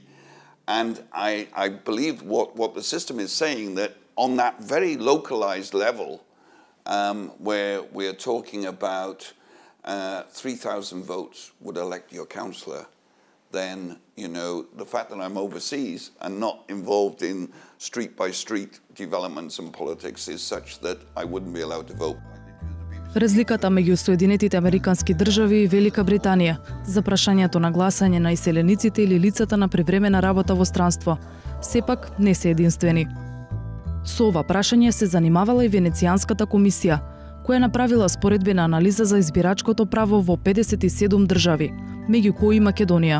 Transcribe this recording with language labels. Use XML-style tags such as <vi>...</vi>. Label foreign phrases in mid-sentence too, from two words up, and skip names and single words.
<en>And I believe what the system is saying, that on that very localized level, where we're talking about 3,000 votes would elect your councillor, then, you know, the fact that I'm overseas and not involved in street-by-street developments and politics is such that I wouldn't be allowed to vote.</en> <mk>Разликата меѓу Соединетите Американски држави и Велика Британија за прашањето на гласање на иселениците или лицата на привремена работа во странство сепак не се единствени. Со ова прашање се занимавала и Венецијанската комисија, која направила споредбена анализа за избирачкото право во 57 држави, меѓу кои Македонија.</mk>